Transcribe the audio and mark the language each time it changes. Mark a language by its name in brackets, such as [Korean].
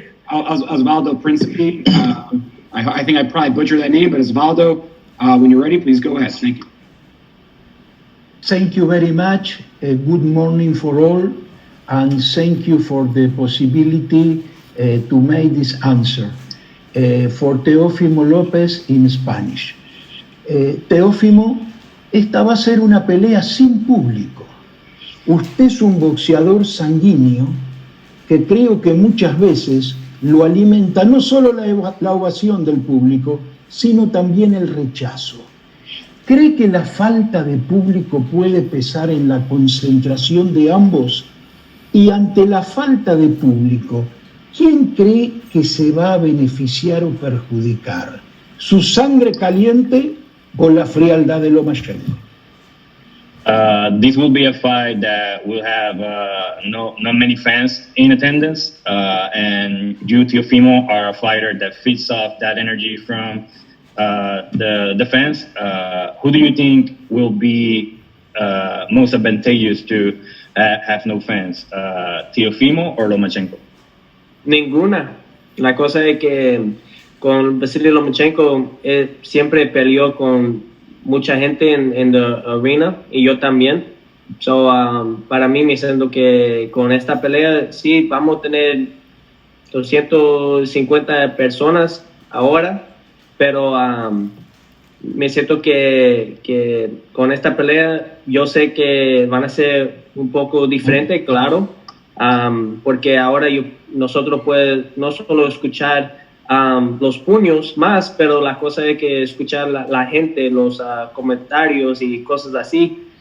[English] Osvaldo Principe. I think I probably butchered that name, but Osvaldo, when you're ready, please go ahead. Thank you. Thank you very much. Good morning for all, and thank you for the possibility to make this answer. For Teofimo Lopez in Spanish. [Spanish] Teófimo, esta va a ser una pelea sin público. Usted es un boxeador sanguíneo que creo que muchas veces lo alimenta no solo la ovación del público, sino también el rechazo. ¿Cree que la falta de público puede pesar en la concentración de ambos? Y ante la falta de público, ¿quién cree que se va a beneficiar o perjudicar? ¿Su sangre caliente o la frialdad de Lomachenko? [English] This will be a fight that will have not many fans in attendance, and you, Teofimo, are a fighter that feeds off that energy from the fans. Who do you think will be most advantageous to have no fans, Teofimo or Lomachenko? [Spanish] Ninguna. La cosa es que con Vasily Lomachenko siempre peleó con mucha gente en la arena y yo también. So, para mí me siento que con esta pelea sí vamos a tener 250 personas ahora, pero me siento que con esta pelea yo sé que van a ser un poco diferente, claro, porque ahora nosotros podemos no solo escuchar los puños más, pero la cosa es que escuchar la gente, los comentarios y cosas así.